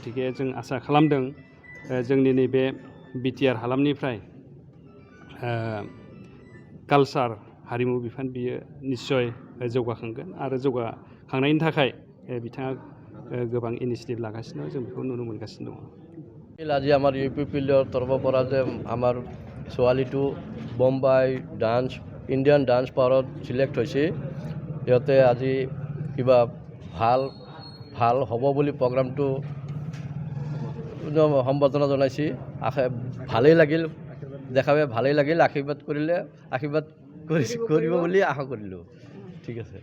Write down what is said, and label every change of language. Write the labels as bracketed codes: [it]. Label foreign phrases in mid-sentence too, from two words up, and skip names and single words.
[brx] गतिके जों आसा खालामदों जोंनि नैबे बिटिआर हालामनिफ्राय कालचार हारिमु बिफान बियो निस्सय जौगाखांगोन आरो जौगाखांनायनि थाखाय बिथाङा गोबां इनिशिएटिभ लागासिनो दं। जों बेखौ नुनो मोनगासिनो दङ। [as] আজি আমাৰ UPPLৰ তৰফৰ পৰা যে আমাৰ ছোৱালীটো বোম্বাই ডান্স ইণ্ডিয়ান ডান্স পাৱাৰত চিলেক্ট হৈছে। সিহঁতে আজি কিবা ভাল ভাল হ'ব বুলি প্ৰগ্ৰামটো সম্বৰ্ধনা জনাইছে ভালেই লাগিল দেখাবে ভালেই লাগিল আশীৰ্বাদ কৰিলে আশীৰ্বাদ কৰিব বুলি আশা কৰিলোঁ ঠিক আছে